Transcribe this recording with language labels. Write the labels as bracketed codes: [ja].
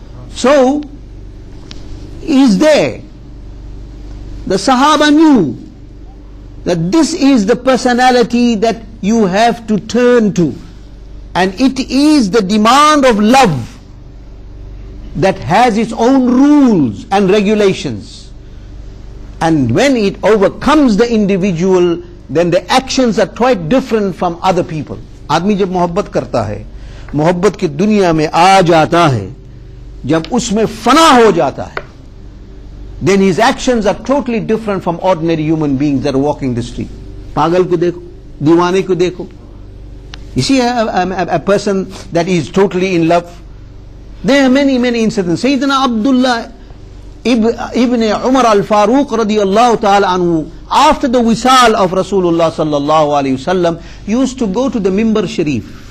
[en] So, he is there. The Sahaba knew that this is the personality that you have to turn to, and it is the demand of love that has its own rules and regulations, and when it overcomes the individual, then the actions are quite different from other people. [hi] आदमी जब मोहब्बत करता है, मोहब्बत की दुनिया में आ जाता है, जब उसमें फना हो जाता है, [en] then his actions are totally different from ordinary human beings that are walking the street. [hi] पागल को देखो, दीवाने को देखो. [en] You see a person that is totally in love. There are many incidents. Sayyidina Abdullah ibn Umar al-Faruq radiyallahu ta'ala anhu, after the wisal of Rasulullah sallallahu alayhi wasallam, used to go to the Mimbar Shareef.